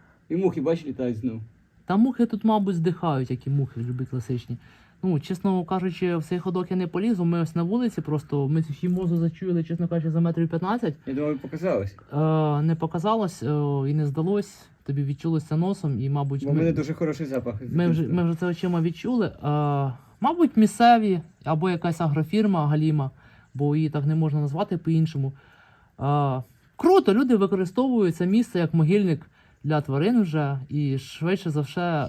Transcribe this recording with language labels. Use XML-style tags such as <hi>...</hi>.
<uk>І мухи, бачиш, літають знову. Та мухи тут, мабуть, здихають, як і мухи, любі класичні. Ну, чесно кажучи, в цей ходок я не полізу. Ми ось на вулиці, просто ми цю хімозу зачули, чесно кажучи, за метрів 15.</uk> <ru>Я думаю, показалось.</ru> <uk>Не показалось і не здалось. Тобі відчулося носом і, мабуть, Бо в мене дуже хороший запах. ми вже це очима відчули. Мабуть, місцеві або якась агрофірма галіма, бо її так не можна назвати по-іншому. Круто, люди використовують це місце як могильник для тварин вже і швидше за все</uk>